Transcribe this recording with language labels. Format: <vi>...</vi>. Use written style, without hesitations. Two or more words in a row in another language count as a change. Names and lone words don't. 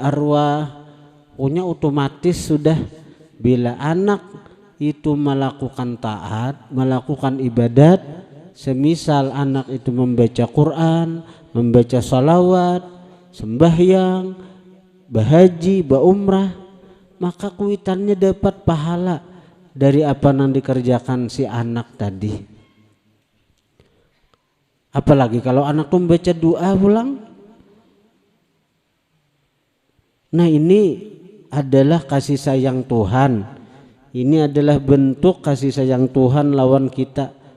<id>arwah, punya otomatis sudah bila anak itu melakukan taat, melakukan ibadat, semisal anak itu membaca Quran, membaca salawat, sembahyang, bahaji, baumrah, maka kuitannya dapat pahala dari apa yang dikerjakan si anak tadi. Apalagi kalau anak tuh membaca doa pulang. Nah ini adalah kasih sayang Tuhan. Ini adalah bentuk kasih sayang Tuhan lawan kita.</id>